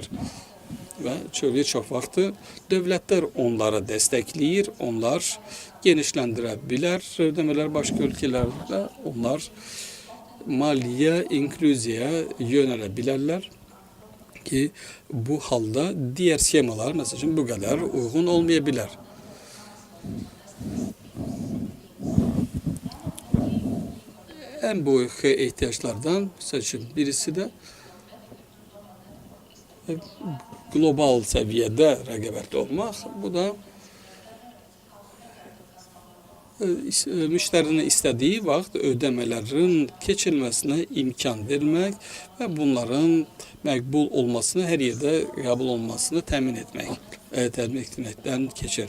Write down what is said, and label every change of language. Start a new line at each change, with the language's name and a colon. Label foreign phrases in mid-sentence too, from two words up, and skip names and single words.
Azerbaijani: Və çox vaxtı dövlətlər onları dəstəkləyir, onlar genişləndirə bilər ödəmələr başqa ölkələrdə, onlar maliyyə, inklüziyaya yönələ bilərlər ki, bu halda digər sxemalar məsələn bu qədər uyğun olmaya bilər.
Turkish: En büyük ihtiyaçlardan mesela birisi de global seviyede
Azerbaijani: rəqabətli olmaq. Bu da müştərinin istədiyi vaxt ödəmələrin keçirilməsinə imkan vermək və bunların məqbul olmasını, hər yerdə qəbul olmasını təmin etməkdən keçir.